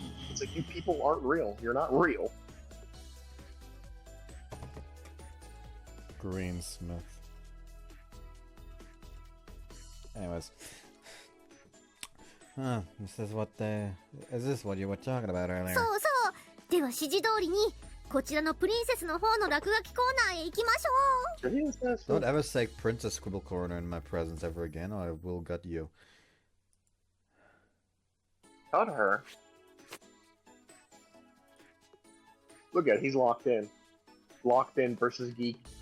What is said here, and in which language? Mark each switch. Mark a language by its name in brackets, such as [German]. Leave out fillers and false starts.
[English] It's like, you people aren't real. You're not real. Greensmith. Anyways. Is this what you were talking about earlier? [Japanese] そうそう。では指示通りに、こちらのプリンセスの方の落書きコーナーへ行きましょう。 [English] Don't ever say Princess Scribble Corner in my presence ever again, or I will gut you. Cut her. Look at it, he's locked in. Locked in versus geek.